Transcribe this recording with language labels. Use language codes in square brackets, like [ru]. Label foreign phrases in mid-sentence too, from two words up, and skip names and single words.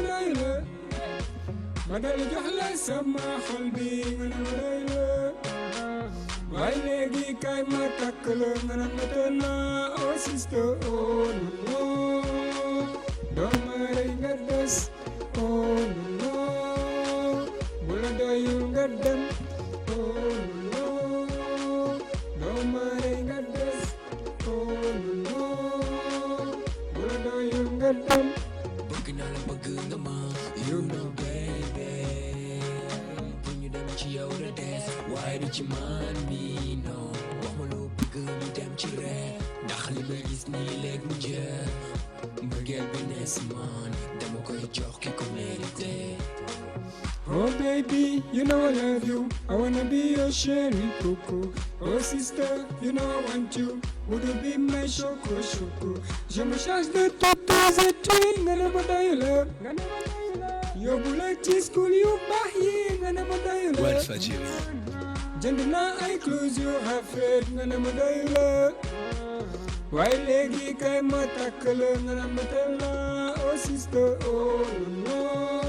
[wo] Madala Jahla sama xolbi, waaye léegi kay ma takk la nga ne ma tënna [en] oh sister [wo] oh non doon ma rey nga des oh non bu la doyul nga dem oh non doon ma rey nga des oh non bu la doyul nga dem bëgg naa la bëgg nga ma [en] you know baby [wo] bu ñu dem ci yow la des waaye du ci man mi non wax ma loo bëgg ñu dem ci rek ndax li may gis nii léegi mu jeex mbëggeel bi ne si man dama koy jox ki ko mérité. [en] Oh baby, you know I love you. I wanna be your cherry coco. Oh sister, you know I want you. Would you be my choco? [fr] Je me charge de toutes tes études. [wo] Nga ne ma doy la. Yóbbu la ci school yu baax yi. Nga ne ma doy la. Walfadjri. Jënd naa ay clothes yu rafet. Nga ne ma doy la. waaye léegi kay ma takk la. Nga ne ma teel la. [en] Oh sister, [wo] oh non.